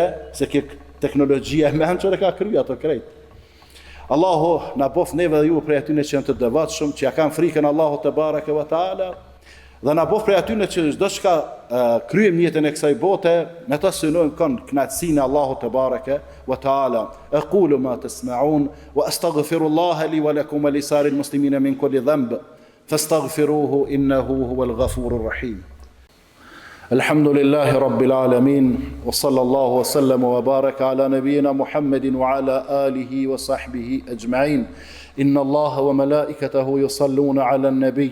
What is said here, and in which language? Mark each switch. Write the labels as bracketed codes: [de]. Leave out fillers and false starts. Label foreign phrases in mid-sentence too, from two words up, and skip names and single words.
[sq] Se ki teknologjia e mençër e ka kryu ato krejt. Allahu na bof neve dhe ju prej atyne që janë të devotshëm, që ja kanë frikën Allahu [ar] تبارك وتعالى, [sq] dhe na bof prej atyne që çdo çka kryejm jetën e kësaj bote, me ta synojmë kënd kënaqësinë e Allahut [ar] تبارك وتعالى. أقول ما تسمعون وأستغفر الله لي ولكم ولسائر المسلمين من كل ذنب فاستغفروه إنه هو الغفور الرحيم. الحمد لله رب العالمين وصلى الله وسلم وبارك على نبينا محمد وعلى آله وصحبه أجمعين إن الله وملائكته يصلون على النبي